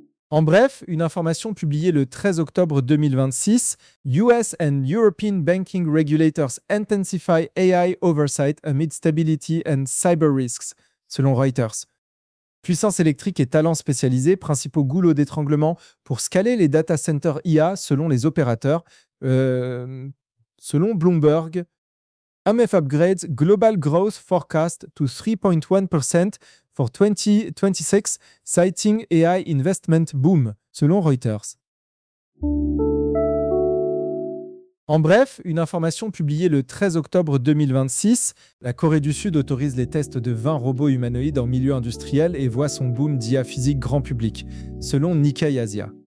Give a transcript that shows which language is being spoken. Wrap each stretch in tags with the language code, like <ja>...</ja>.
<fr>En bref, une information publiée le 13 octobre 2026,</fr> <en>US and European banking regulators intensify AI oversight amid stability and cyber risks,</en> <fr>selon Reuters. Puissance électrique et talents spécialisés, principaux goulots d'étranglement pour scaler les data centers IA selon les opérateurs, selon Bloomberg.</fr> <en>IMF upgrades global growth forecast to 3.1% for 2026, citing AI investment boom,</en> <fr>selon Reuters. En bref, une information publiée le 13 octobre 2026, la Corée du Sud autorise les tests de 20 robots humanoïdes en milieu industriel et voit son boom d'IA physique grand public, selon Nikkei Asia.</fr>